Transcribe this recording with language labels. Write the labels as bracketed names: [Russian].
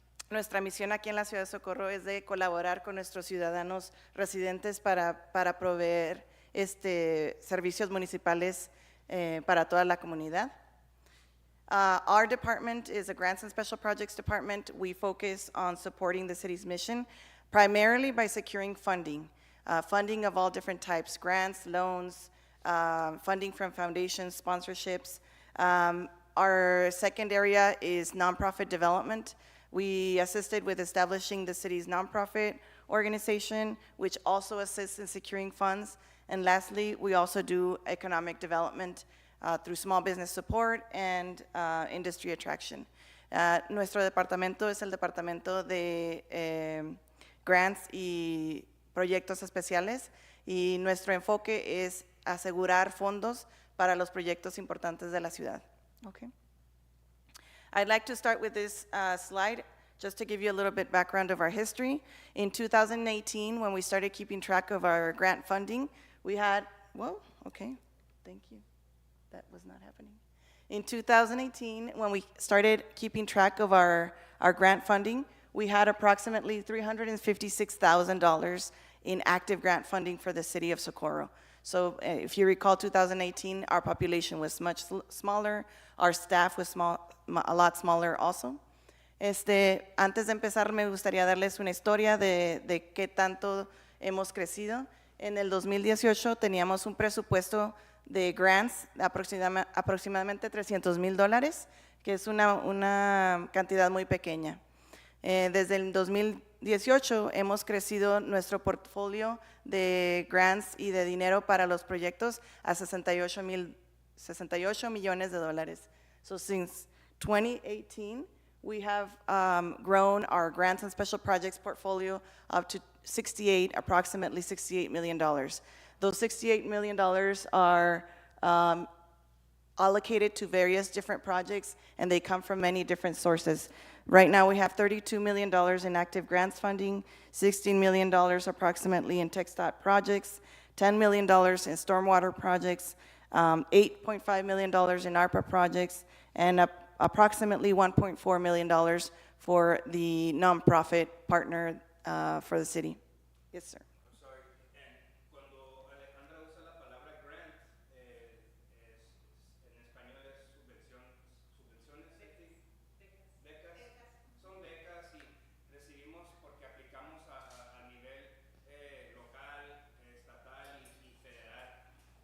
[Spanish] Nuestra misión aquí en la ciudad de Socorro es de colaborar con nuestros ciudadanos residentes para proveer servicios municipales para toda la comunidad. [English] Our department is a Grants and Special Projects department. We focus on supporting the city's mission, primarily by securing funding. Funding of all different types, grants, loans, funding from foundations, sponsorships. Our second area is nonprofit development. We assisted with establishing the city's nonprofit organization, which also assists in securing funds. And lastly, we also do economic development through small business support and industry attraction. Nuestro departamento es el departamento de grants y proyectos especiales, y nuestro enfoque es asegurar fondos para los proyectos importantes de la ciudad. Okay. I'd like to start with this slide just to give you a little bit background of our history. In 2018, when we started keeping track of our grant funding, we had, thank you. That was not happening. In 2018, when we started keeping track of our grant funding, we had approximately $356,000 in active grant funding for the city of Socorro. So if you recall, 2018, our population was much smaller. Our staff was a lot smaller also. [Spanish] Antes de empezar, me gustaría darles una historia de qué tanto hemos crecido. En el 2018 teníamos un presupuesto de grants de aproximadamente $300,000, que es una cantidad muy pequeña. Desde el 2018 hemos crecido nuestro portfolio de grants y de dinero para los proyectos a $68 millones. [English] So since 2018, we have grown our grants and special projects portfolio up to approximately $68 million. Those $68 million are allocated to various different projects, and they come from many different sources. Right now, we have $32 million in active grants funding, $16 million approximately in TxDOT projects, $10 million in stormwater projects, $8.5 million in ARPA projects, and approximately $1.4 million for the nonprofit partner for the city. Yes, sir. I'm sorry. [Spanish] And cuando Alejandra usa la palabra grant, en español es subvenciones, becas. Son becas y recibimos porque aplicamos a nivel local, estatal y federal.